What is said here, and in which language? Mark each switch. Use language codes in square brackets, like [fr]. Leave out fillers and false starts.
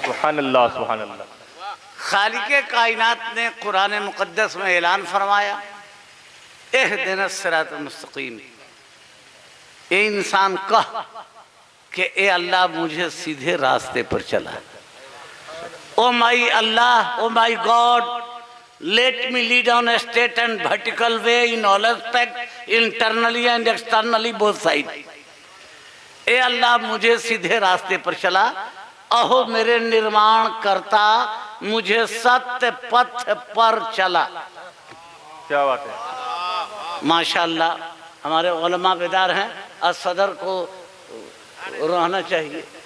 [hi] सुभान अल्लाह, सुभान अल्लाह। खालिक़े कायनात ने कुरान मुक़द्दस में ऐलान फरमाया [ar] इहदिनस सिरातल मुस्तक़ीम। [hi] ए इंसान कह कि ए अल्लाह मुझे सीधे रास्ते पर चला। [en] Oh my Allah, oh my God, let me lead on a straight and vertical way in all aspects, internally and externally both sides। [hi] ए अल्लाह मुझे सीधे रास्ते पर चला। अहो मेरे निर्माण करता, मुझे सत्य पथ पर चला। क्या बात है, माशाअल्लाह। हमारे उलमा बेदार हैं, और सदर को रहना चाहिए।